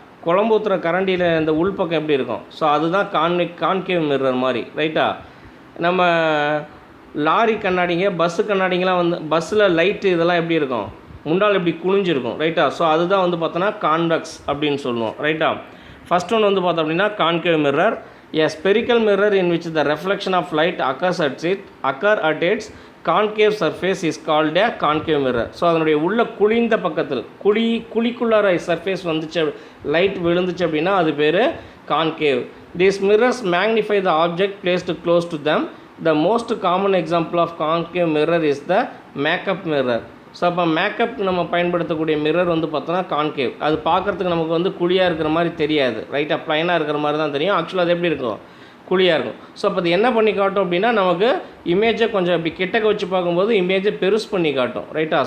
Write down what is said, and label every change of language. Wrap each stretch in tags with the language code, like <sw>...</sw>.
<ta>குழம்பு ஊற்றுற கரண்டியில் இந்த உள்பக்கம் எப்படி இருக்கும்? ஸோ அதுதான் கான்கேவ் மிரர் மாதிரி. ரைட்டா? நம்ம லாரி கண்ணாடிங்க, பஸ்ஸு கண்ணாடிங்கெலாம் வந்து பஸ்ஸில் லைட்டு இதெல்லாம் எப்படி இருக்கும்? முண்டால் இப்படி குனிஞ்சிருக்கும். ரைட்டா? ஸோ அதுதான் வந்து பார்த்தோன்னா கான்வெக்ஸ் அப்படின்னு சொல்லுவோம். ரைட்டா? ஃபஸ்ட் ஒன்று வந்து பார்த்தோம் அப்படின்னா concave mirror.</ta> <en>A spherical mirror in which the reflection of light occur at its concave surface is called a concave mirror.</en> <ta>So அதனுடைய உள்ள குழிந்த பக்கத்தில் குழிக்குள்ளார சர்ஃபேஸ் வந்துச்சு, லைட் விழுந்துச்சு அப்படின்னா அது பேர் concave.</ta> <en>These mirrors magnify the object placed close to them. The most common example of concave mirror is the makeup mirror.</en> <ta>So அப்போ மேக்கப்புக்கு நம்ம பயன்படுத்தக்கூடிய மிரர் வந்து பார்த்தோன்னா கான்கேவ். அது பார்க்குறதுக்கு நமக்கு வந்து குழியாக இருக்கிற மாதிரி தெரியாது. ரைட்டாக ப்ளைனாக இருக்கிற மாதிரி தான் தெரியும். ஆக்சுவலாக அது எப்படி இருக்கும்? குழியாக இருக்கும். ஸோ அப்போ அது என்ன பண்ணி காட்டும் அப்படின்னா நமக்கு இமேஜை கொஞ்சம் இப்படி கிட்டக்க வச்சு பார்க்கும்போது இமேஜை பெருசு பண்ணி காட்டும். ரைட்டா?</ta>